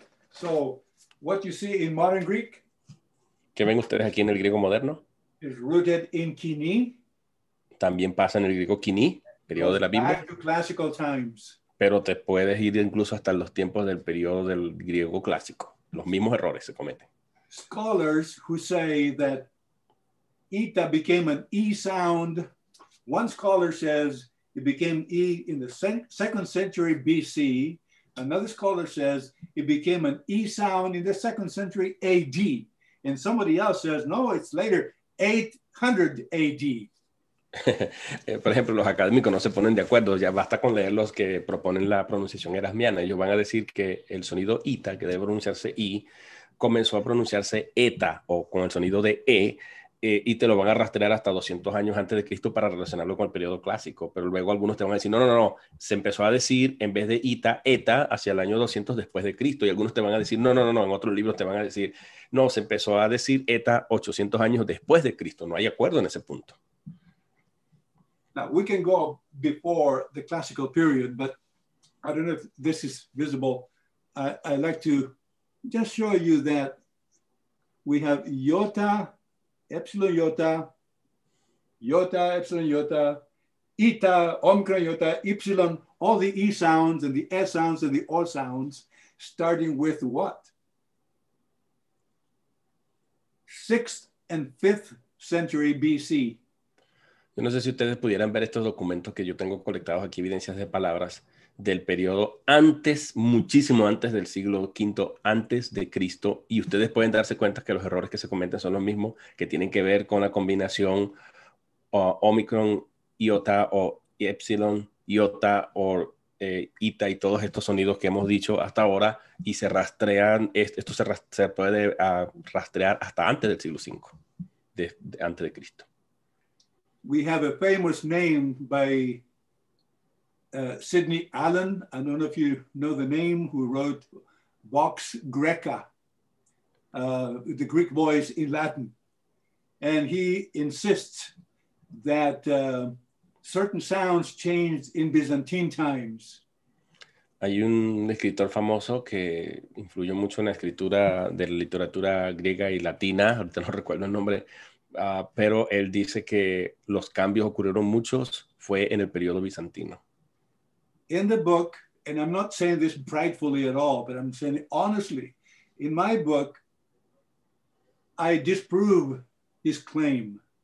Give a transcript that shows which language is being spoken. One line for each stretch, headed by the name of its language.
English: So, what you see in modern Greek
Spanish: ¿Qué ven ustedes aquí en el griego moderno?
English: is rooted in kini,
Spanish: También pasa en el griego kiní, periodo de la Biblia,
English: back to classical times.
Spanish: pero te puedes ir incluso hasta los tiempos del periodo del griego clásico. Los mismos errores se cometen.
English: Scholars who say that ita became an E sound, one scholar says it became E in the second century BC. Another scholar says it became an E sound in the second century AD. And somebody else says, no, it's later, 800 AD.
Spanish: Por ejemplo, los académicos no se ponen de acuerdo, ya basta con leer los que proponen la pronunciación erasmiana. Ellos van a decir que el sonido ita, que debe pronunciarse i, comenzó a pronunciarse eta o con el sonido de y te lo van a rastrear hasta 200 años antes de Cristo para relacionarlo con el periodo clásico. Pero luego algunos te van a decir, no, se empezó a decir en vez de ita, eta hacia el año 200 después de Cristo. Y algunos te van a decir, no, en otros libros te van a decir, no, se empezó a decir eta 800 años después de Cristo. No hay acuerdo en ese punto.
English: Now, we can go before the classical period, but I don't know if this is visible. I like to just show you that we have iota, epsilon iota, iota, epsilon iota, eta, omicron iota, epsilon, all the E sounds and the S sounds and the O sounds, starting with what? 6th and 5th century BC.
Spanish: Yo no sé si ustedes pudieran ver estos documentos que yo tengo colectados aquí, evidencias de palabras del periodo antes, muchísimo antes del siglo V, antes de Cristo, y ustedes pueden darse cuenta que los errores que se cometen son los mismos, que tienen que ver con la combinación omicron, iota o epsilon, iota o ita y todos estos sonidos que hemos dicho hasta ahora, y se rastrean, esto se puede rastrear hasta antes del siglo V, antes de Cristo.
English: We have a famous name by Sidney Allen. I don't know if you know the name, who wrote Vox Graeca, the Greek voice in Latin. And he insists that certain sounds changed in Byzantine times.
Spanish: Hay un escritor famoso que influyó mucho en la escritura de la literatura griega y latina, ahorita no recuerdo el nombre, pero él dice que los cambios ocurrieron muchos fue en el periodo bizantino.
English: In the book, and I'm not saying this pridefully at all, but I'm saying it honestly, in my book, I disprove his claim.